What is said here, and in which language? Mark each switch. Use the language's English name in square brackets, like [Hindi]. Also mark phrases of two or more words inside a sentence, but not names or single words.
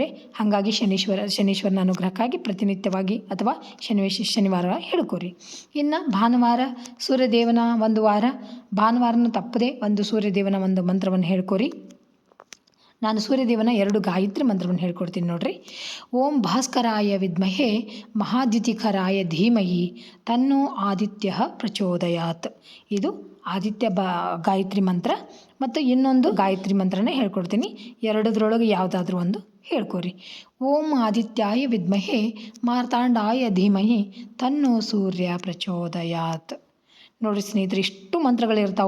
[Kannada] ಹಾಗಾಗಿ ಶನೀಶ್ವರನ ಅನುಗ್ರಹಕ್ಕಾಗಿ ಪ್ರತಿನಿತ್ಯವಾಗಿ ಅಥವಾ ಶನಿವಾರ ಹೇಳ್ಕೊರಿ. ಇನ್ನು ಭಾನುವಾರ ಸೂರ್ಯದೇವನ ಒಂದು ವಾರ, ಭಾನುವಾರನ ತಪ್ಪದೆ ಒಂದು ಸೂರ್ಯದೇವನ ಒಂದು ಮಂತ್ರವನ್ನು ಹೇಳ್ಕೊರಿ. ನಾನು ಸೂರ್ಯದೇವನ 2 ಗಾಯತ್ರಿ ಮಂತ್ರವನ್ನು ಹೇಳ್ಕೊಡ್ತೀನಿ ನೋಡ್ರಿ. [Sanskrit] ಓಂ ಭಾಸ್ಕರಾಯ ವಿದ್ಮಹೇ ಮಹಾದ್ಯುತಿಕರಾಯ ಧೀಮಹಿ ತನ್ನೋ ಆದಿತ್ಯ ಪ್ರಚೋದಯಾತ್. [Kannada] ಇದು ಆದಿತ್ಯ ಗಾಯತ್ರಿ ಮಂತ್ರ. ಮತ್ತು ಇನ್ನೊಂದು ಗಾಯತ್ರಿ ಮಂತ್ರನೇ ಹೇಳ್ಕೊಡ್ತೀನಿ. 2 ಯಾವುದಾದ್ರೂ ಒಂದು ಹೇಳ್ಕೊರಿ. [Sanskrit] ಓಂ ಆದಿತ್ಯಾಯ ವಿದ್ಮಹೇ ಮಾರ್ತಾಂಡಾಯ ಧೀಮಹಿ ತನ್ನೋ ಸೂರ್ಯ ಪ್ರಚೋದಯಾತ್. [Kannada] ನೋಡಿರಿ ಸ್ನೇಹಿತರೆ, ಇಷ್ಟು ಮಂತ್ರಗಳಿರ್ತಾವೆ.